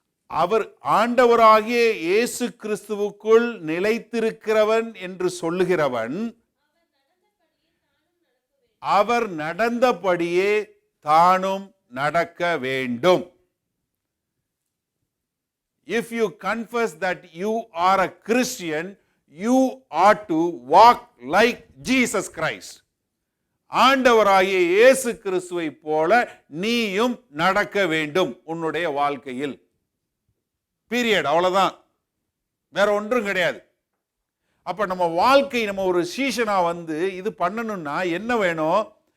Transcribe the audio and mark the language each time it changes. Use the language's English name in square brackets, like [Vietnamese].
[Tamil] அவர் ஆண்டவராகிய இயேசு கிறிஸ்துவுக்குள் நிலைத்திருக்கிறவன் என்று சொல்லுகிறவன் அவர் நடந்தபடியே தானும் நடக்க வேண்டும். [English] If you confess that you are a Christian, you ought to walk like Jesus Christ. [Tamil] ஆண்டவராகிய இயேசு கிறிஸ்துவை போல நீயும் நடக்க வேண்டும் உன்னுடைய வாழ்க்கையில். பீரியட். அவ்வளவுதான், வேற ஒன்றும் கிடையாது. அப்ப நம்ம வாழ்க்கை, நம்ம ஒரு சீஷனா இது பண்ணணும்னா என்ன வேணும்?